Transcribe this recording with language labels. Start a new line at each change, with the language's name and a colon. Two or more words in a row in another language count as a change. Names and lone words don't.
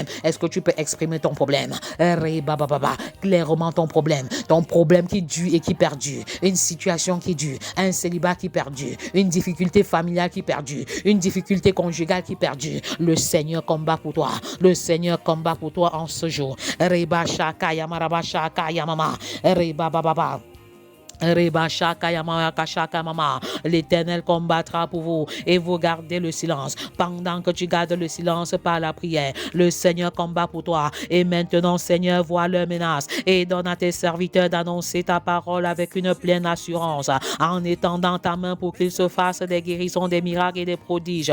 French: Est-ce que tu peux exprimer ton problème? Clairement ton problème. Ton problème qui dure et qui perdure. Une situation qui dure. Un célibat qui perdure. Une difficulté familiale qui perdure. Une difficulté conjugale qui perdure. Le Seigneur combat pour toi. Le Seigneur combat pour toi en ce jour. Reba shakaya maraba shakaya mama. Reba baba. Reba shakaya mama shaka mama. L'Éternel combattra pour vous et vous gardez le silence. Pendant que tu gardes le silence par la prière, le Seigneur combat pour toi. Et maintenant, Seigneur, vois leurs menaces et donne à tes serviteurs d'annoncer ta parole avec une pleine assurance, en étendant ta main pour qu'il se fasse des guérisons, des miracles et des prodiges.